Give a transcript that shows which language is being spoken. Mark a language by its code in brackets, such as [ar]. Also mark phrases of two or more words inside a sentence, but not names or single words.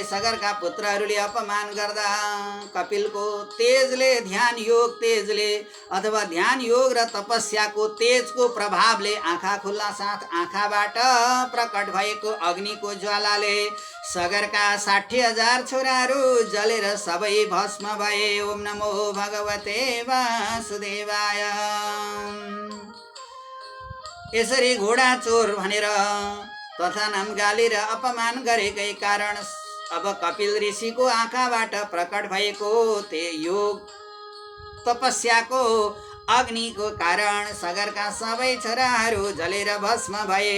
[ne] सगरका पुत्रहरूले अपमान गर्दा कपिलको तेजले, ध्यान योग तेजले अथवा ध्यान योग र तपस्याको तेजको प्रभावले आँखा खुल्ला साथ आँखाबाट प्रकट भएको अग्निको ज्वालाले सगरका 60,000 छोराहरू जलेर सबै भस्म भए। [sa] ओम नमो भगवते वासुदेवाय। [ne] यसरी घोडा चोर भनेर तथा नाम गाली र अपमान गरेकै कारण अब कपिल ऋषिको आँखाबाट प्रकट भएको ते योग तपस्याको अग्निको कारण सगरका सबै छोराहरू जलेर भस्म भए।